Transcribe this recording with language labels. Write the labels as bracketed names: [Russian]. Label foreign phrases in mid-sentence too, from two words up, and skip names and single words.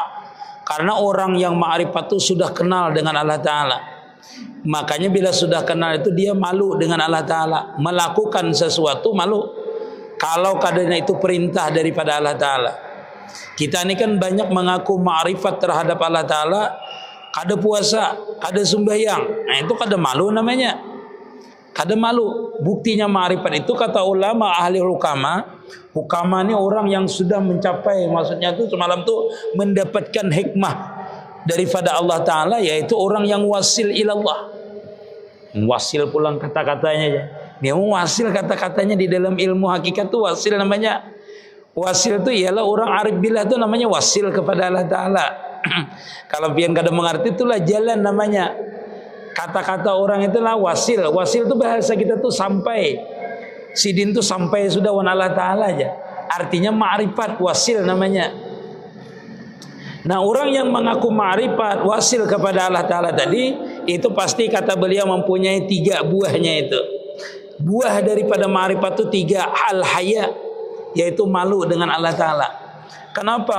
[Banjar] Karena orang yang ma'rifat itu sudah kenal dengan Allah Ta'ala. Makanya bila sudah kenal itu dia malu dengan Allah Ta'ala. Melakukan sesuatu malu. Kalau kadarnya itu perintah daripada Allah Ta'ala. Kita ini kan banyak mengaku ma'rifat terhadap Allah Ta'ala. Kada puasa, kada sembahyang. Nah itu kada malu namanya. Kada malu. Buktinya ma'rifat itu kata ulama ahli hukama. Hukama ini orang yang sudah mencapai, maksudnya itu semalam itu mendapatkan hikmah daripada Allah Ta'ala, yaitu orang yang [Arabic] واصل إلى الله. [Banjar] Wasil pulang kata-katanya aja. Dia wasil kata-katanya di dalam ilmu hakikat itu wasil namanya. Wasil itu ialah orang [Arabic] عارف بالله [Banjar] itu namanya wasil kepada Allah Ta'ala. Kalau pian kada mengerti itulah jalan namanya. Kata-kata orang itulah wasil. Wasil itu bahasa kita tuh sampai. Sidin tuh sampai sudah wan Allah Ta'ala aja. Artinya ma'rifat, wasil namanya. Nah orang yang mengaku ma'rifat, wasil kepada Allah Ta'ala tadi, itu pasti kata beliau mempunyai 3 buahnya itu. Buah daripada ma'rifat itu 3 al-haya, yaitu malu dengan Allah Ta'ala. Kenapa?